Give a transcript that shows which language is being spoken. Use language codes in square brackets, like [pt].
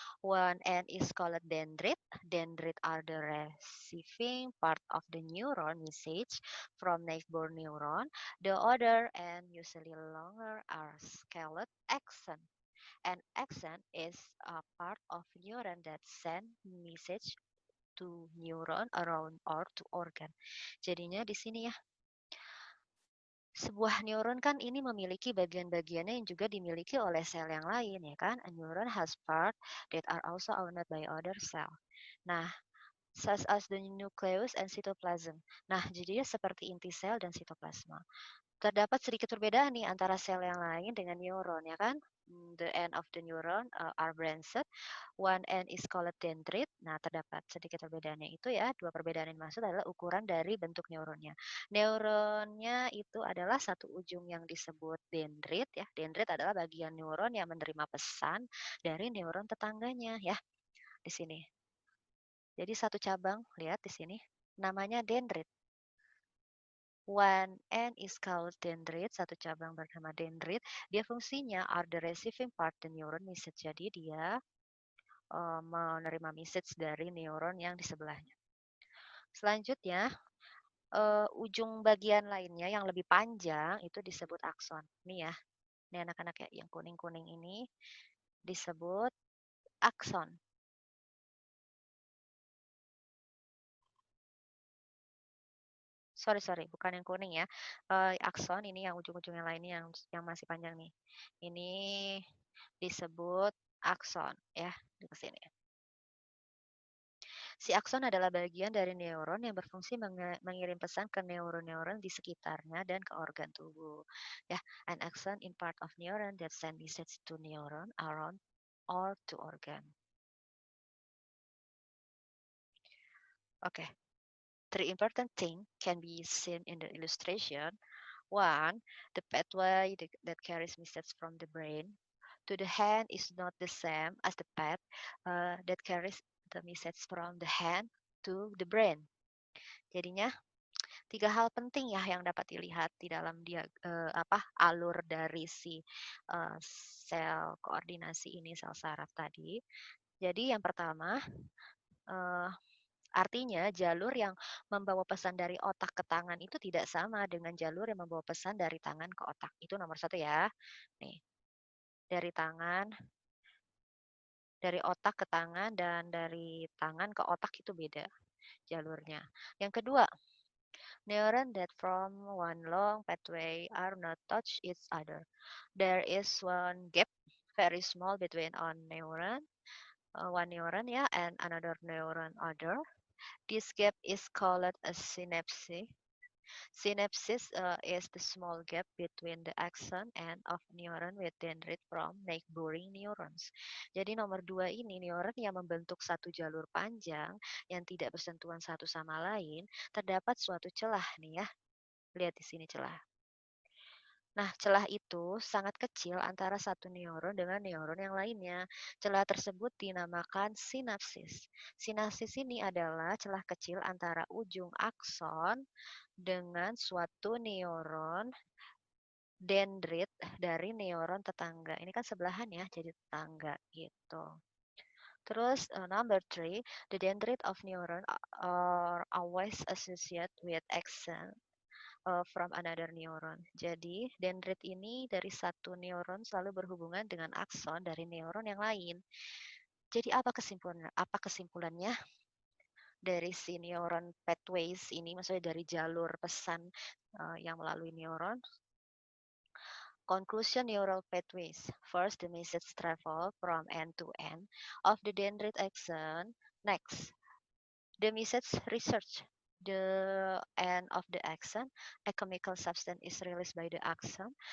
[en] One end is called dendrite. Dendrite are the receiving part of the neuron message from neighbor neuron. The other end, usually longer, are scaled axon. An axon is a part of neuron that send message to neuron around or to organ. [id] Jadinya di sini ya, sebuah neuron kan ini memiliki bagian-bagiannya yang juga dimiliki oleh sel yang lain ya kan. [en] A neuron has part that are also owned by other cell. Nah, such as the nucleus and cytoplasm. [id] Nah, jadinya seperti inti sel dan sitoplasma. Terdapat sedikit perbedaan nih antara sel yang lain dengan neuron ya kan. [en] The end of the neuron are branched. One end is called dendrite. [id] Nah, terdapat sedikit perbedaannya itu ya. Dua perbedaan yang dimaksud adalah ukuran dari bentuk neuronnya. Neuronnya itu adalah satu ujung yang disebut dendrit ya. Dendrit adalah bagian neuron yang menerima pesan dari neuron tetangganya ya. Di sini. Jadi satu cabang, lihat di sini, namanya dendrit. [en] One end is called dendrite, [id] satu cabang bernama dendrite. Dia fungsinya [en] are the receiving part the neuron message. [id] Jadi dia menerima message dari neuron yang di sebelahnya. Selanjutnya, ujung bagian lainnya yang lebih panjang itu disebut akson. Nih ya, ini anak-anak ya, yang kuning-kuning ini disebut akson. Sorry, bukan yang kuning ya. Akson ini yang ujung-ujung yang lainnya yang masih panjang nih. Ini disebut akson ya, di sini. Si akson adalah bagian dari neuron yang berfungsi mengirim pesan ke neuron-neuron di sekitarnya dan ke organ tubuh. [en] Ya, an axon in part of neuron that send message to neuron around or to organ. Okay. Three important things can be seen in the illustration. One, the pathway that carries message from the brain to the hand is not the same as the path that carries the message from the hand to the brain. [id] Jadinya tiga hal penting ya yang dapat dilihat di dalam alur dari si sel koordinasi ini, sel saraf tadi. Jadi yang pertama, uh, artinya jalur yang membawa pesan dari otak ke tangan itu tidak sama dengan jalur yang membawa pesan dari tangan ke otak. Itu nomor satu ya. Nih, dari tangan, dari otak ke tangan dan dari tangan ke otak itu beda jalurnya. Yang kedua, [en] neurons that from one long pathway are not touch each other. There is one gap, very small, between one neuron, yeah, and another neuron other. This gap is called a synapse. Synapses is the small gap between the axon and of neuron with dendrite from neighboring neurons. [id] Jadi nomor dua ini neuron yang membentuk satu jalur panjang yang tidak bersentuhan satu sama lain, terdapat suatu celah nih ya. Lihat di sini celah. Nah, celah itu sangat kecil antara satu neuron dengan neuron yang lainnya. Celah tersebut dinamakan sinapsis. Sinapsis ini adalah celah kecil antara ujung akson dengan suatu neuron dendrit dari neuron tetangga. Ini kan sebelahan ya, jadi tetangga gitu. Terus [en] number three, the dendrite of neuron are always associated with axon from another neuron. [id] Jadi, dendrit ini dari satu neuron selalu berhubungan dengan akson dari neuron yang lain. Jadi apa kesimpulannya? Dari si neuron pathways ini, maksudnya dari jalur pesan yang melalui neuron. [en] Conclusion neural pathways. First, the message travel from end to end of the dendrite axon. Next, the message research the end of the axon, a chemical substance is released by the axon.